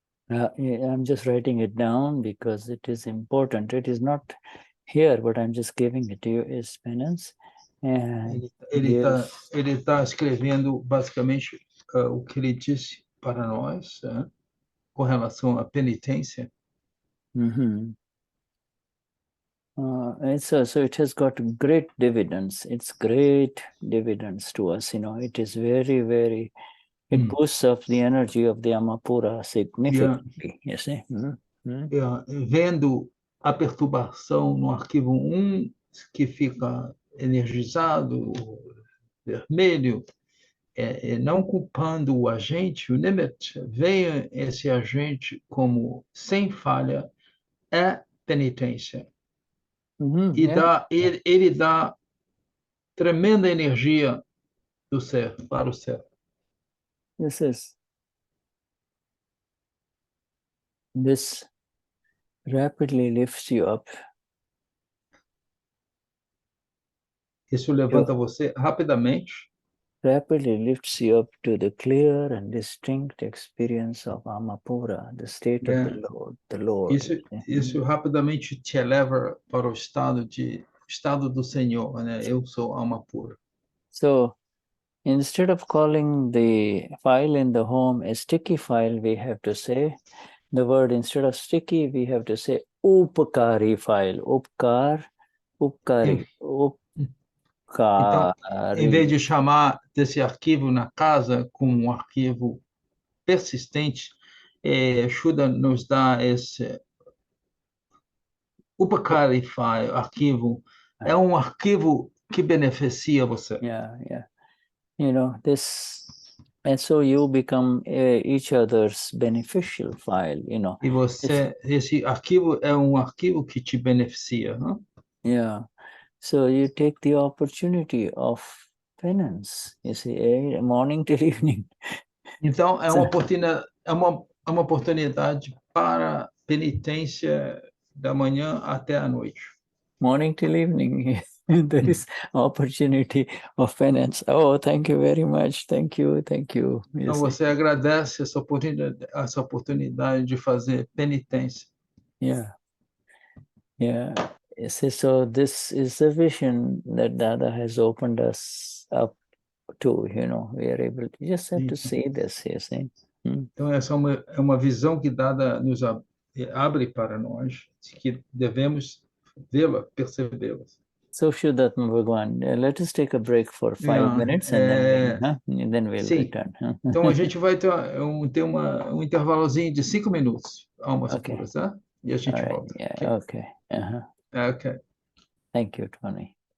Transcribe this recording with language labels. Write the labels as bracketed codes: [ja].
[en] I'm just writing it down because it is important. It is not here, but I'm just giving it to you as penance. [pt] Ele está escrevendo basicamente o que ele disse para nós com relação à penitência. [en] So it has got great dividends. It's great dividends to us. It is very, very. It boosts up the energy of the Amapura significantly. You see. [pt] Vendo a perturbação no arquivo 1, que fica energizado, vermelho, não culpando o agente, o Nimet, veja esse agente como sem falha, é penitência. Ele dá tremenda energia do ser, para o ser. [en] This rapidly lifts you up. [pt] Isso levanta você rapidamente. [en] Rapidly lifts you up to the clear and distinct experience of Amapura, the state of the Lord. [pt] Isso rapidamente te eleva para o estado do Senhor, né? Eu sou Amapura. [en] So, instead of calling the file in the home a sticky file, we have to say the word, instead of sticky, we have to say upakari file. Upkar Upkari. [pt] Então, em vez de chamar desse arquivo na casa como um arquivo persistente, Shuddha nos dá esse Upakari file, arquivo. É um arquivo que beneficia você. [en] Yeah. This, and so you become each other's beneficial file, [pt] E você, esse arquivo é um arquivo que te beneficia, não? [en] Yeah. So you take the opportunity of penance, you see, morning till evening. [pt] Então, é uma oportunidade para penitência da manhã até a noite. [en] Morning till evening, there is opportunity of penance. Oh, thank you very much. Thank you. [pt] Então, você agradece essa oportunidade de fazer penitência. [en] Yeah. So this is the vision that Dada has opened us up to, we are able to just have to see this, you see. [pt] Então, essa é uma visão que Dada nos abre para nós, que devemos vê-la, percebê-la. [en] So, Vishuddhatma Bhagwan, let us take a break for 5 minutes and then we'll return. [pt] Então, a gente vai ter um intervalozinho de 5 minutos, almas puras, tá? E a gente volta. [en] Yeah, okay. Okay. Thank you, Tony.